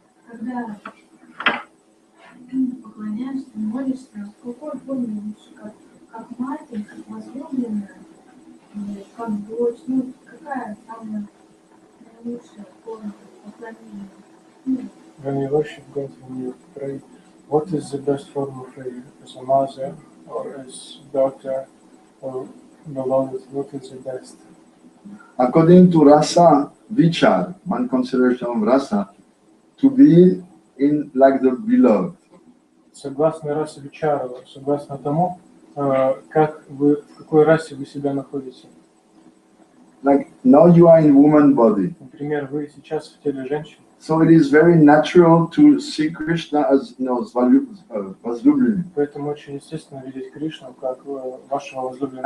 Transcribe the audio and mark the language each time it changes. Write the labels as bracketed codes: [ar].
[ru] Когда поклоняешься, молишься, в какой форме лучше? Как матерь, как возлюбленная, или как дочь? Ну, какая самая наилучшая форма поклонения? [en] When you worship God, when you pray, what is the best form of prayer? As a mother, or as daughter, or beloved? What is the best? According to rasa vichar, one consideration of rasa, to be in like the beloved. [ru] Согласно расе Вичару, согласно тому, как вы, в какой расе вы себя находите. [en] Like now you are in woman body. [ru] Например, вы сейчас в теле женщины. [en] So it is very natural to see Krishna as возлюбленный. [ru] Поэтому очень естественно видеть Кришну как вашего возлюбленного.